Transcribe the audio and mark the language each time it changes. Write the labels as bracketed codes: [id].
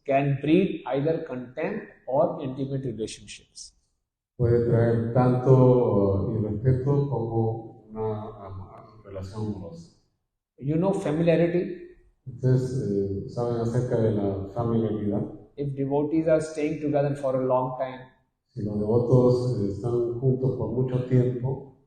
[en] can breed either contempt or intimate relationships. [es] Puede traer tanto irrespeto como una relación amorosa. [en] You know familiarity? [es] Entonces, ¿saben acerca de la familiaridad? [en] If devotees are staying together for a long time, [es] si los devotos están juntos por mucho tiempo,